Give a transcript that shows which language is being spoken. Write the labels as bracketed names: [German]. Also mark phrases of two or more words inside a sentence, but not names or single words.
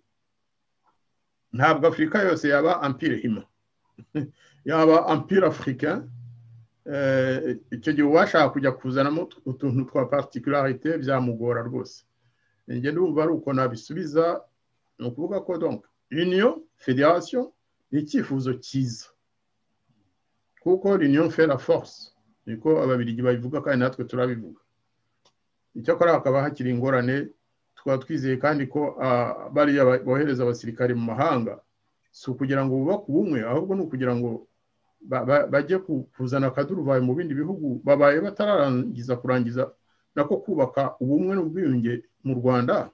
[Kinyarwanda] Ntabwo Afurika yose yaba empire hima, yaba [French] empire africain. [Kinyarwanda] Icyo gihe washaka kujya kuzanamo utuntu twa particularité byamugora rwose. Njye ndumva ari uko nabisubiza, ni ukuvuga ko [French] donc union fédération [Kinyarwanda] ni icyifuzo cyiza, kuko [French] l'union fait la force. [Kinyarwanda] niko ababirigi babivuga kandi natwe turabivuga. Icyakora hakaba hakiri ingorane, twaba twizeye kandi ko bariya bohereza abasirikare mu mahanga si ukugira ngo bubake ubumwe, ahubwo ni ukugira ngo bajye kuzana akaduruvayo mu bindi bihugu babaye kurangiza nako kubaka ubumwe n'ubwiyunge mu Rwanda.